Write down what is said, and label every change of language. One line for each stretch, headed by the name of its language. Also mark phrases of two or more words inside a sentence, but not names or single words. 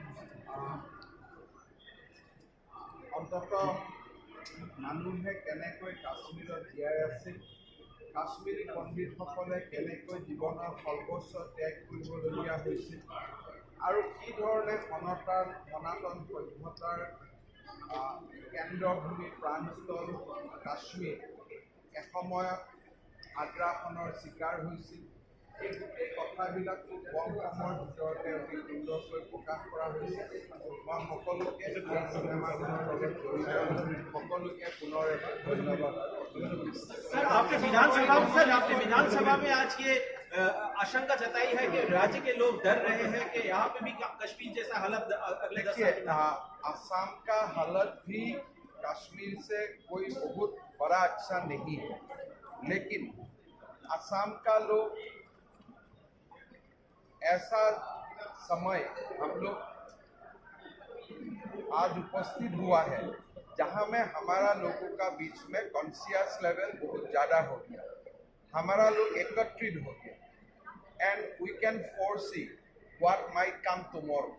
Assamese: অন্ততঃ মানুহে কেনেকৈ কাশ্মীৰত জীয়াই আছিল, কাশ্মীৰী পণ্ডিতসকলে কেনেকৈ জীৱনৰ সৰ্বোচ্চ ত্যাগ কৰিবলগীয়া হৈছিল আৰু কি ধৰণে সনাতন সভ্যতাৰ কেন্দ্ৰভূমি প্ৰাণস্থল কাশ্মীৰ এসময়ত আগ্ৰাসনৰ চিকাৰ হৈছিল। এই গোটেই কথাবিলাকো কম সময়ৰ ভিতৰতে অতি সুন্দৰকৈ প্ৰকাশ কৰা হৈছে। মই সকলোকে এই চিনেমাখনৰ লগত জড়িত সকলোকে পুনৰ এবাৰ ধন্যবাদ।
Hindi: सर आपने विधानसभा में आज ये आशंका जताई है कि राज्य के लोग डर रहे हैं कि यहाँ पे भी कश्मीर जैसा हालत अगले 10 साल में। आसाम का हालत भी कश्मीर से कोई बहुत बड़ा अच्छा नहीं है, लेकिन आसाम का लोग ऐसा समय हम लोग आज उपस्थित हुआ है जहां में हमारा लोगों का बीच में
English: conscious level
Hindi: बहुत ज़्यादा हो गया, हमारा लोग एकत्रित हो गया
English: and we can foresee what might come tomorrow.